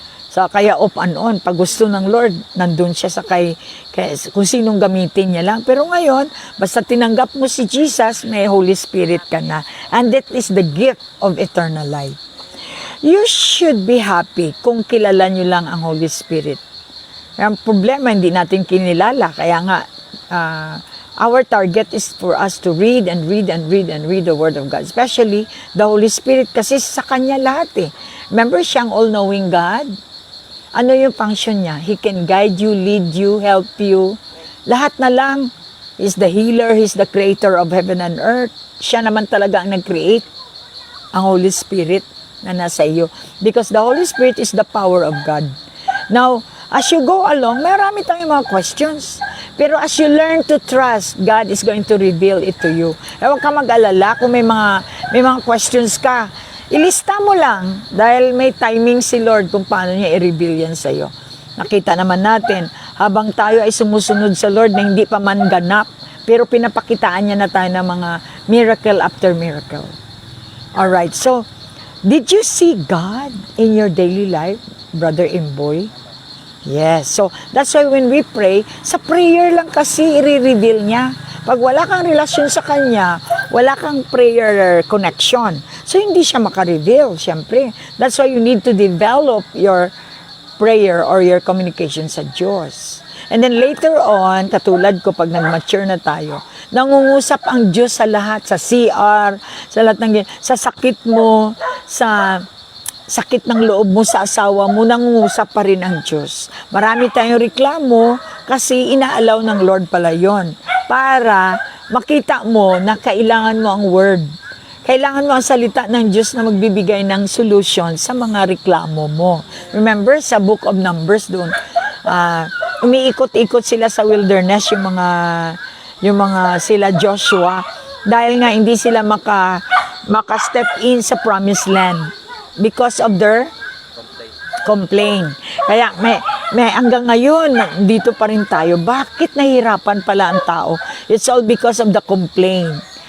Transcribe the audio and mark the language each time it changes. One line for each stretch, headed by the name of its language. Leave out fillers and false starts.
Filipino: So kaya off and on, pag gusto ng Lord, nandun siya sa kung sinong gamitin niya lang. Pero ngayon, basta tinanggap mo si Jesus, may Holy Spirit ka na.
English: And that is the gift of eternal life. You should be happy kung kilala nyo lang ang Holy Spirit.
Filipino: Ang problema, hindi natin kinilala.
English: Kaya nga, our target is for us to read and read and read and read the Word of God.
Filipino: Especially the Holy Spirit kasi sa Kanya lahat eh. Remember, siyang all-knowing God? Ano yung function niya?
English: He can guide you, lead you, help you. Lahat na lang. He's the healer, He's the creator of heaven and earth.
Filipino: Siya naman talaga ang nag-create. Ang Holy Spirit na nasa iyo.
English: Because the Holy Spirit is the power of God. Now, as you go along, marami tayong mga questions. Pero as you learn to trust, God is going to reveal it to you.
Filipino: Huwag ka mag-alala kung may mga questions ka. Ilista mo lang dahil may timing si Lord kung paano niya i-reveal yan sa iyo. Nakita naman natin, habang tayo ay sumusunod sa Lord na hindi pa man ganap, pero pinapakitaan niya na tayo ng mga miracle after miracle.
English: Alright, so, did you see God in your daily life, Brother Imboy? Yes. So, that's why when we pray, sa prayer lang kasi i-reveal niya.
Filipino: Pag wala kang relasyon sa Kanya, wala kang prayer connection. So, hindi siya maka-reveal, syempre.
English: That's why you need to develop your prayer or your communication sa Diyos.
Filipino: And then later on, katulad ko pag nag-mature na tayo, nangungusap ang Diyos sa lahat, sa CR, sa lahat ng sa sakit mo, sa sakit ng loob mo sa asawa mo, nangungusap pa rin ang Diyos. Marami tayong reklamo kasi inaalaw ng Lord pala yon para makita mo na kailangan mo ang word. Kailangan mo ang salita ng Diyos na magbibigay ng solution sa mga reklamo mo. Remember, sa Book of Numbers doon, umiikot-ikot sila sa wilderness yung mga sila Joshua dahil nga hindi sila maka-step in sa promised land because of their complaint. Kaya may hanggang ngayon dito pa rin tayo. Bakit nahihirapan pala ang tao?
English: It's all because of the complaint.